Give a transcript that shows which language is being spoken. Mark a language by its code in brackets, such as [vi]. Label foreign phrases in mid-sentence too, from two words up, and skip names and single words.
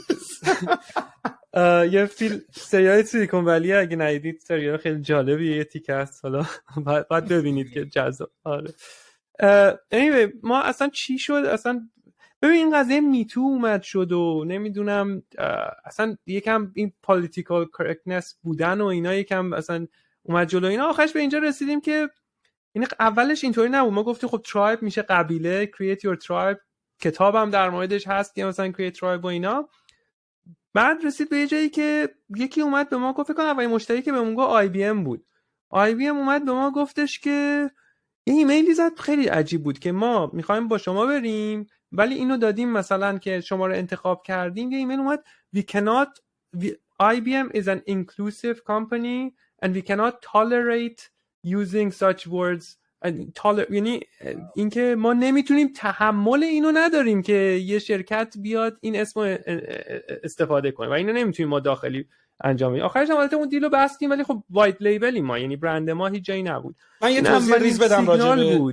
[fa] یه سریال [en] Silicon Valley [fa] اگه ندیدید سریال خیلی جالبیه یه تیکه است حالا بعد ببینید که جذاب آره anyway ما اصلا چی شد اصلا ببین این قضیه میتو اومد شد و نمیدونم اصلا یکم این [en] political correctness [fa] بودن و اینا یکم اصلا اومد جلو اینا آخرش به اینجا رسیدیم که این اولش اینطوری نبود ما گفتیم خب ترایب میشه قبیله [en] create your tribe [fa] کتابم در موردش هست که مثلا [en] create tribe [fa] و اینا بعد رسید به یه جایی که یکی اومد به ما گفت فکر کنم اولین مشتری که بهمون گفت آی بی ام بود آی بی ام اومد به ما گفتش که یه ایمیلی زد خیلی عجیب بود که ما میخوایم با شما بریم ولی اینو دادیم مثلا که شما رو انتخاب کردیم یه ایمیل اومد [en] IBM is an inclusive company and we cannot tolerate using such words [fa] یعنی اینکه ما نمیتونیم تحمل اینو نداریم که یه شرکت بیاد این اسمو استفاده کنه و اینو نمیتونیم ما داخلی انجام بدیم آخرش هم البته اون دیلو بستیم ولی خب [en] white label [fa] ما یعنی برند ما هیچ جایی نبود من یه توضیح ریز بدم راجع به